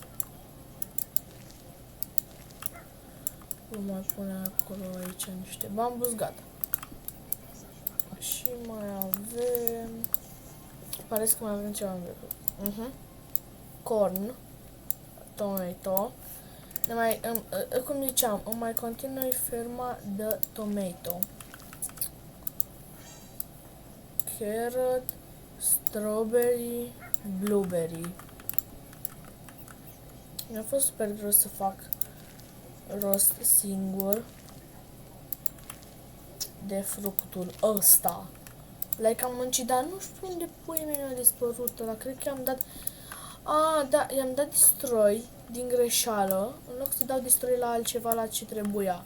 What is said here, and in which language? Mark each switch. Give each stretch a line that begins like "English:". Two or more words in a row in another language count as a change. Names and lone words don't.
Romanian: Vom mai pune acolo aici niște bambus, gata. Și mai avem... Pare că mai avem ceva în vechi.
English: Corn. Tomato.
Romanian: Cum ziceam, îmi mai continui ferma de tomato.
English: Carrot, strawberry, blueberry.
Romanian: Mi-a fost super greu să fac rost singur de fructul ăsta. Like am muncit, dar nu știu unde puii mei mi-a dispărut ăla. Cred că i-am dat... Da, i-am dat destroy din greșeală, în loc să dau destroy la altceva, la ce trebuia.